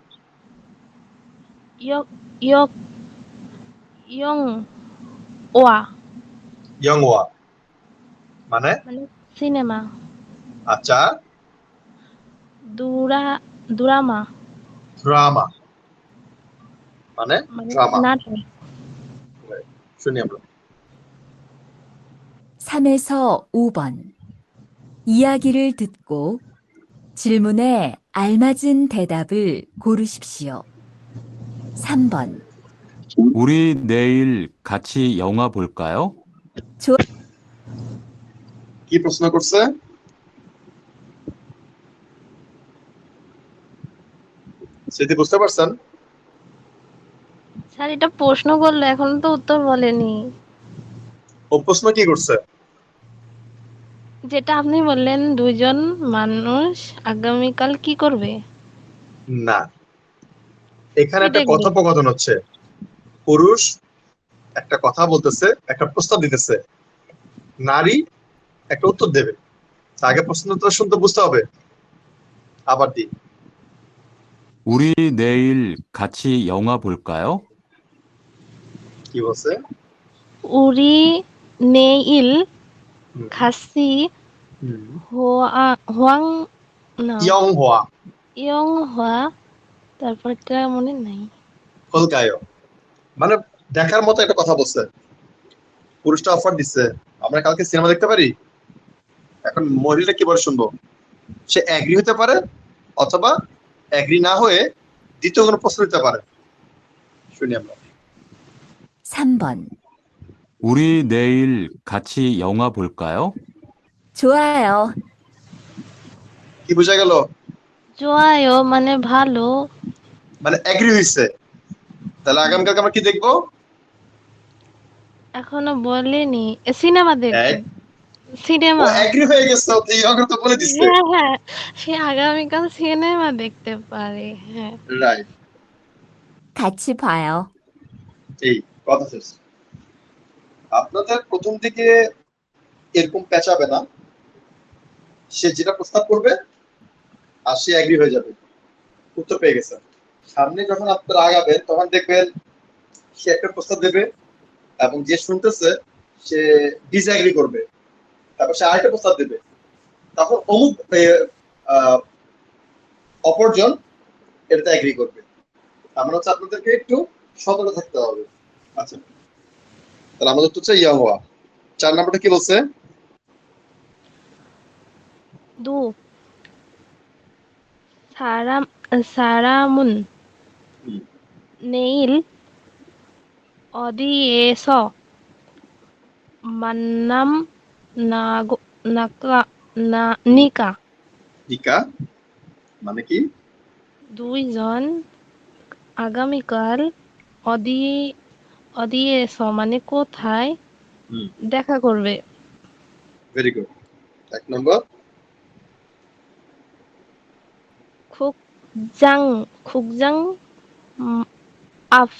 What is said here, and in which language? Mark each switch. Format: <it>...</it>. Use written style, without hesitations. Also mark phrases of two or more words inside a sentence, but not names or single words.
<bn>ইয়ক ইয়ক ইয়ং ওয়া ইয়ংওয়া মানে? মানে সিনেমা আচ্ছা, ড্রামা ড্রামা মানে? মানে ড্রামা। নাটক। শুনি আমরা।</bn> <ko>3에서 5번. 이야기를 듣고 질문에 알맞은 대답을 고르십시오. 3번. 우리 내일 같이 영화 볼까요?</ko> <bn>কি প্রশ্ন করছে? সেটি বুঝতে পারছেন? স্যার এটা প্রশ্ন করলো, এখন তো উত্তর বলেনি। ও প্রশ্ন কি করছে? যেটা আপনি বললেন দুইজন মানুষ আগামীকাল কি করবে। না, এখানে কি একটা দেখবে? কথোপকথন হচ্ছে। পুরুষ একটা কথা বলতেছে, একটা প্রস্তাব দিতেছে, নারী একটা উত্তর দেবে। আগে প্রশ্নটা শুনতে বুঝতে হবে। আবার দি।</bn> <ko>우리 내일 같이 영화 볼까요?</ko> <bn>কি বলছে?</bn> <ko>우리 내일</ko> <bn>হুম। খাসি হোয়াং না ইয়ং হওয়া, ইয়ং হওয়া, তারপরটা মনে নাই। কলকায় মানে দেখার মতো একটা কথা বলছে। পুরুষটা অফার দিচ্ছে, আমরা কালকে সিনেমা দেখতে পারি। এখন মহিলাটা কি বলে শুনবো? সে এগ্রি হতে পারে অথবা এগ্রি না হয়ে দ্বিতীয় কোনো প্রশ্ন দিতে পারে। শুনি আমরা।</bn> <ko>3번. 우리 내일 같이 영화 볼까요? 좋아요.</ko> <bn>কি বোঝা গেল? জোয়ায়ো মানে ভালো। মানে এগ্রি হইছে। তাহলে আগামীকালকে আমরা কি দেখবো? এখনো বলেনি। সিনেমা দেখবে। ও সিনেমা। এগ্রি হয়ে গেছে, ও তো ইয়ং তো বলে দিচ্ছে। হ্যাঁ হ্যাঁ, সে আগামীকাল সিনেমা দেখতে পারে। হ্যাঁ রাইট,</bn> <ko>같이 봐요.</ko> <bn>এই কথা শেষ। আপনাদের প্রথম দিকে এরকম পেঁচাবে না, সে যেটা প্রস্তাব করবে আর সে এগ্রি হয়ে যাবে, উত্তর পেয়ে গেছে। সামনে যখন আপনারা আগাবেন তখন দেখবেন সে একটা প্রস্তাব দেবে এবং যে শুনতেছে সে ডিসএগ্রি করবে, তারপর সে আরেকটা প্রস্তাব দেবে, তখন অমুক অপরজন এটাতে এগ্রি করবে। আমরা হচ্ছে আপনাদেরকে একটু সতর্ক থাকতে হবে। আচ্ছা, তাহলে আমাদের তো হচ্ছে ইয়া হওয়া। 4 নম্বরটা কি বলছে?</bn> <ko>두 사람은 내일 어디에서 만남 나까 니까.</ko> <bn>নিকা মানে কি? দুইজন আগামীকাল অদিয়েস মানে কোথায় দেখা করবে।</bn> <en>very good.</en> <bn>1 নম্বর</bn> <ko>극장 앞</ko>